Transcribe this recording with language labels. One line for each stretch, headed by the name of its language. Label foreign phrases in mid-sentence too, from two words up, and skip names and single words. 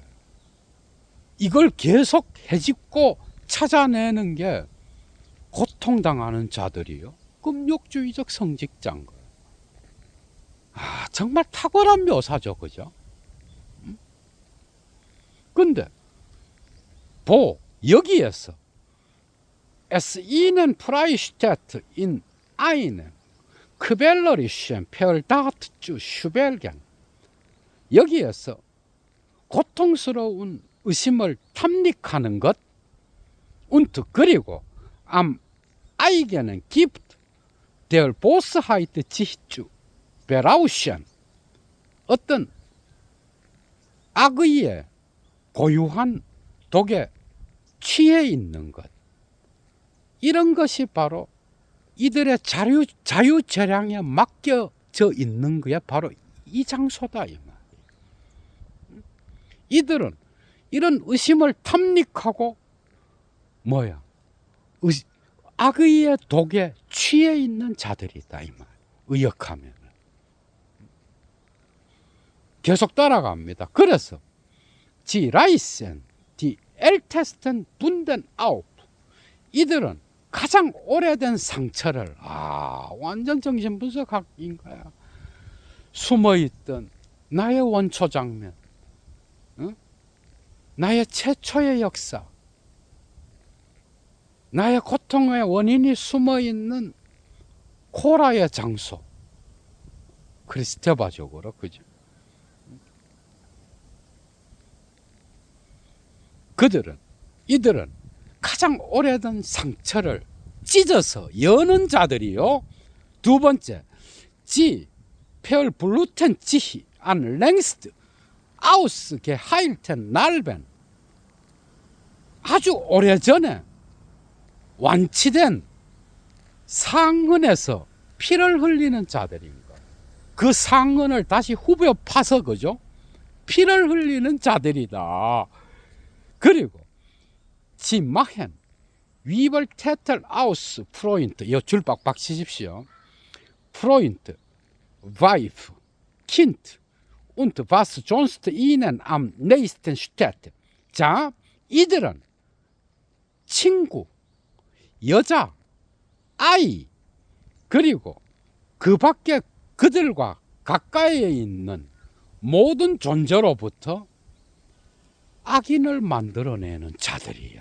Korean: 이걸 계속 헤집고 찾아내는 게 고통당하는 자들이요, 금욕주의적 성직자인 거예요. 정말 탁월한 묘사죠, 그죠? 근데 여기에서
German: Es ihnen Freistatt in einem quälerischen Verdacht zu schwelgen,
Korean: 여기에서 고통스러운 의심을 탐닉하는 것,
German: und 그리고 am eigenen Gift der Bosheit sich zu berauschen,
Korean: 어떤 악의의 고유한 독에 취해 있는 것, 이런 것이 바로 이들의 자유재량에 맡겨져 있는 게 바로 이 장소다, 이 말이에요. 이들은 이런 의심을 탐닉하고 악의의 독에 취해 있는 자들이다, 이 말. 의역하면 계속 따라갑니다.
German: 그래서 Sie reißen die ältesten Wunden auf,
Korean: 이들은 가장 오래된 상처를, 완전 정신분석학인 거야. 숨어있던 나의 원초 장면, 나의 최초의 역사, 나의 고통의 원인이 숨어있는 코라의 장소, 크리스테바적으로, 그죠? 이들은 가장 오래된 상처를 찢어서 여는 자들이요. 두 번째,
German: Sie verbluten sich an längst ausgeheilten Narben,
Korean: 아주 오래전에 완치된 상흔에서 피를 흘리는 자들인 거예요. 그 상흔을 다시 후벼 파서, 그죠? 피를 흘리는 자들이다. 그리고
German: Sie machen Wiedertäter aus Freund,
Korean: 이 줄 빡빡 치십시오.
German: Freund, Wife, Kind und was sonst ihnen am nächsten steht.
Korean: 자, 이들은 친구, 여자, 아이, 그리고 그 밖에 그들과 가까이에 있는 모든 존재로부터 악인을 만들어내는 자들이야.